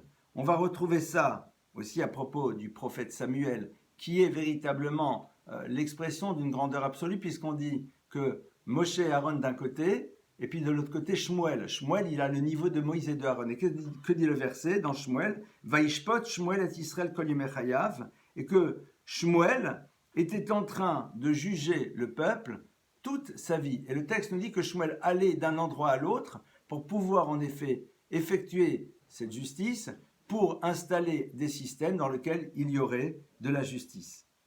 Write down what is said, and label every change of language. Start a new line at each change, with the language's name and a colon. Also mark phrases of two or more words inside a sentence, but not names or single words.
French: On va retrouver ça aussi à propos du prophète Samuel, qui est véritablement l'expression d'une grandeur absolue, puisqu'on dit que Moshe et Aaron d'un côté, et puis de l'autre côté Shmuel. Shmuel, il a le niveau de Moïse et de Aaron. Et que dit le verset dans Shmuel?
Hebrew: וישפוט שמואל את ישראל כל ימי חייו,
French: et que Shmuel était en train de juger le peuple toute sa vie. Et le texte nous dit que Shmuel allait d'un endroit à l'autre pour pouvoir en effet effectuer cette justice, pour installer des systèmes dans lesquels il y aurait de la justice.